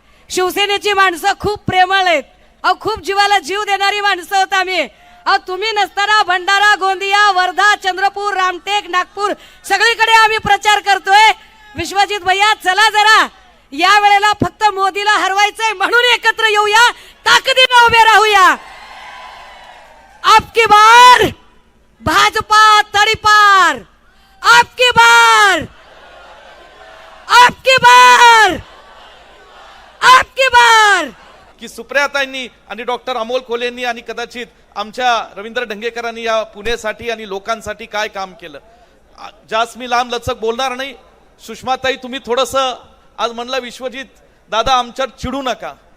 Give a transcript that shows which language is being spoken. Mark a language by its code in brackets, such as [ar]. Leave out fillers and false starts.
[mr] शिवसेनेची माणसं खूप प्रेमळ आहेत. अहो खूप जीवाला जीव देणारी माणसं होत आम्ही. अहो तुम्ही नसताना भंडारा, गोंदिया, वर्धा, चंद्रपूर, रामटेक, नागपूर सगळीकडे आम्ही प्रचार करतोय. विश्वजित भैया, चला जरा या वेळेला फक्त मोदीला हरवायचंय म्हणून एकत्र येऊया, ताकदीने उभे राहूया. [hi] आपकी बार भाजपा तडीपार, आपकी बार, आपकी बार, आपकी बार. [mr] की सुप्रियाताईंनी आणि डॉक्टर अमोल कोल्हेंनी आणि कदाचित आमच्या रवींद्र ढंगेकरांनी या पुण्यासाठी आणि लोकांसाठी काय काम केलं. जास्त मी लांब लचक बोलणार नाही. सुषमाताई, तुम्ही थोडंसं आज म्हणलं विश्वजित दादा आमच्यावर चिडू नका.